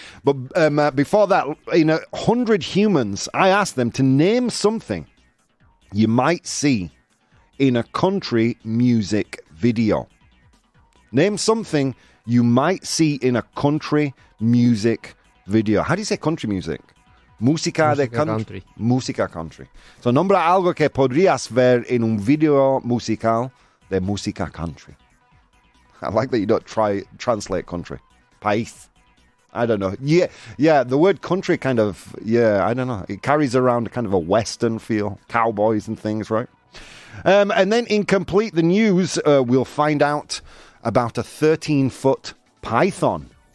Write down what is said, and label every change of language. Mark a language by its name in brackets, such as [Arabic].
[English] But before that, 100 humans, I asked them to name something you might see in a country music video. Name something you might see in a country music video. How do you say country music? [Spanish] Música de country. Música country. So, nombra algo que podrías ver en un video musical de música country. [English] I like that you don't translate country. País. I don't know. Yeah, the word country kind of, I don't know. It carries around kind of a Western feel. Cowboys and things, right? And then in Complete the News, we'll find out about a 13-foot python.